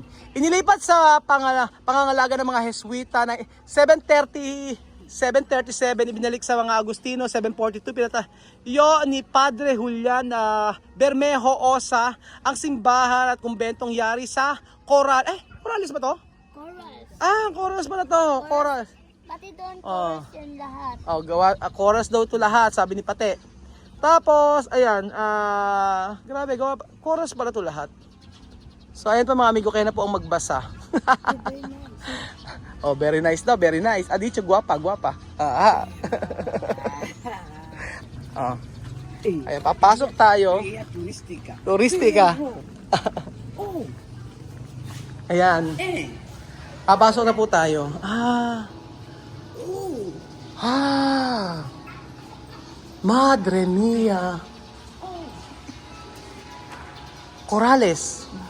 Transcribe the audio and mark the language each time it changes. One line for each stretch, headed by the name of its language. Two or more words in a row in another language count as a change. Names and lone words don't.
Filipino: Inilipat sa pangangalaga ng mga Jesuita na 737, ibinalik sa mga Agustino, 742, pinatayo ni Padre Julian Bermejo Osa ang simbahan at kumbentong yari sa Corrales ba to? Chorus. Corrales pala to, Corrales. Pati doon chorus yun lahat. Chorus daw to lahat, sabi ni Pate. Tapos, ayan, grabe, chorus pala to lahat. So, ayan pa mga amigo, kaya na po ang magbasa.
English: Very nice daw, very nice.
Spanish: Dicho, guwapa.
Filipino: Ayan, papasok tayo.
Spanish: Guía turística. Turistika. Oh.
Filipino: Ayan. Papasok na po tayo.
Spanish: Madre mia. Corrales.